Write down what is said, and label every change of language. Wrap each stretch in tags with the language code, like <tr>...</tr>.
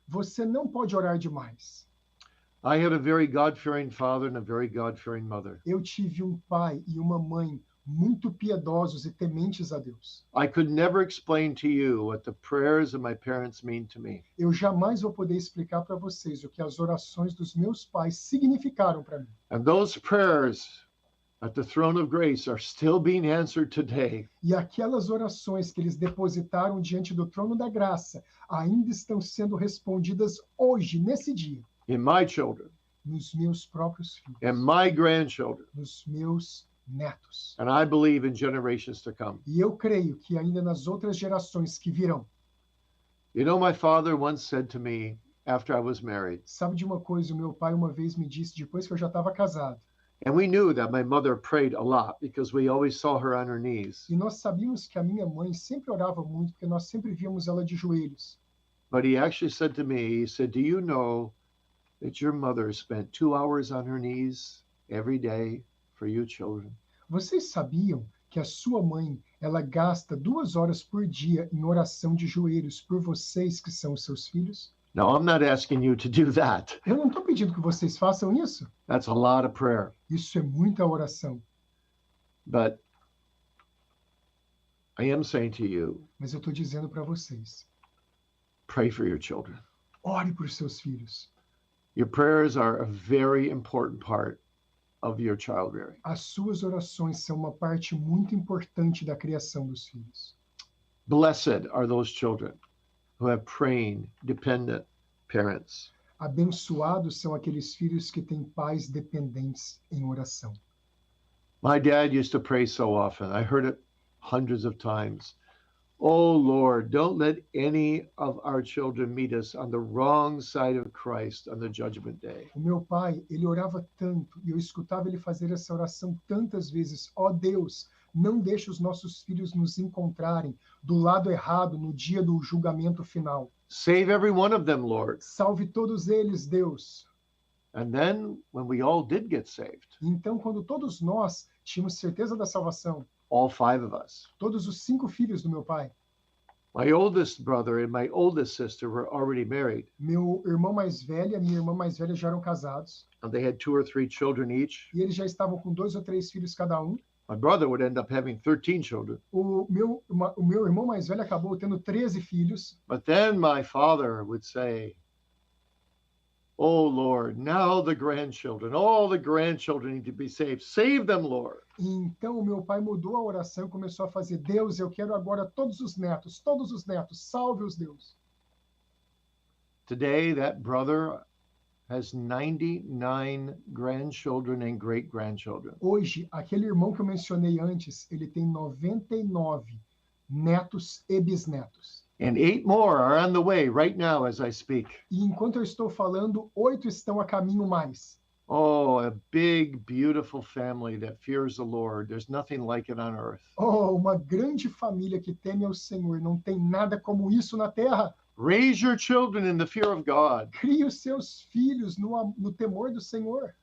<pt>Você não pode orar demais.</pt> <en>I had a very God-fearing father and a very God-fearing mother.</en> <pt>Eu tive um pai e uma mãe muito piedosos e tementes a Deus.</pt> <en>I could never explain to you what the prayers of my parents mean to me.</en> <pt>Eu jamais vou poder explicar para vocês o que as orações dos meus pais significaram para mim.</pt> <en>And those prayers at the throne of grace are still being answered today.</en> <pt>E aquelas orações que eles depositaram diante do trono da graça ainda estão sendo respondidas hoje, nesse dia,</pt> <en>In my children,</en> <pt>nos meus próprios filhos,</pt> <en>and my grandchildren,</en> <pt>nos meus netos.</pt> <en>and I believe in generations to come.</en> <pt>E eu creio que ainda nas outras gerações que virão.</pt> <en>You know, my father once said to me after I was married,</en> <pt>Sabe de uma coisa? O meu pai uma vez me disse, depois que eu já estava casado,</pt> <en>and we knew that my mother prayed a lot because we always saw her on her knees.</en> <pt>e nós sabíamos que a minha mãe sempre orava muito, porque nós sempre víamos ela de joelhos.</pt> <en>But he actually said to me, he said, do you know that your mother spent 2 hours on her knees every day for you children?</en> <pt>Vocês sabiam que a sua mãe, ela gasta 2 horas por dia em oração de joelhos por vocês que são os seus filhos?</pt> <en>Now, I'm not asking you to do that.</en> <pt>Eu não estou pedindo que vocês façam isso.</pt> <en>That's a lot of prayer.</en> <pt>Isso é muita oração.</pt> <en>But I am saying to you,</en> <pt>Mas eu estou dizendo para vocês,</pt> <en>pray for your children.</en> <pt>ore por seus filhos.</pt> <en>Your prayers are a very important part of your child rearing.</en> <pt>As suas orações são uma parte muito importante da criação dos filhos.</pt> <en>Blessed are those children who have praying, dependent parents.</en> <pt>Abençoados são aqueles filhos que têm pais dependentes em oração.</pt> <en>My dad used to pray so often. I heard it hundreds of times. Oh Lord, don't let any of our children meet us on the wrong side of Christ on the judgment day.</en> <pt>O meu pai, ele orava tanto, e eu escutava ele fazer essa oração tantas vezes. Ó Deus, não deixe os nossos filhos nos encontrarem do lado errado no dia do julgamento final.</pt> <en>Save every one of them, Lord.</en> <pt>Salve todos eles, Deus.</pt> <en>And then when we all did get saved,</en> <pt>E então, quando todos nós tínhamos certeza da salvação,</pt> <en>all 5 of us,</en> <pt>todos os 5 filhos do meu pai,</pt> <en>my oldest brother and my oldest sister were already married,</en> <pt>meu irmão mais velho e a minha irmã mais velha já eram casados,</pt> <en>and they had 2 or 3 children each.</en> <pt>e eles já estavam com 2 ou 3 filhos cada um.</pt> <en>My brother would end up having 13 children.</en> <pt>O meu irmão mais velho acabou tendo 13 filhos.</pt> <en>But then my father would say, oh Lord, now all the grandchildren need to be saved. Save them, Lord.</en> <pt>E então o meu pai mudou a oração e começou a fazer: Deus, eu quero agora todos os netos, salve-os, Deus.</pt> <en>Today, that brother has 99 grandchildren and great-grandchildren.</en> <pt>Hoje, aquele irmão que eu mencionei antes, ele tem 99 netos e bisnetos.</pt> <en>And 8 more are on the way right now as I speak.</en> <pt>E enquanto eu estou falando, 8 estão a caminho mais.</pt> <en>Oh, a big, beautiful family that fears the Lord. There's nothing like it on earth.</en> <pt>Oh, uma grande família que teme ao Senhor. Não tem nada como isso na terra.</pt> <en>Raise your children in the fear of God.</en> <pt>Crie os seus filhos no temor do Senhor.</pt>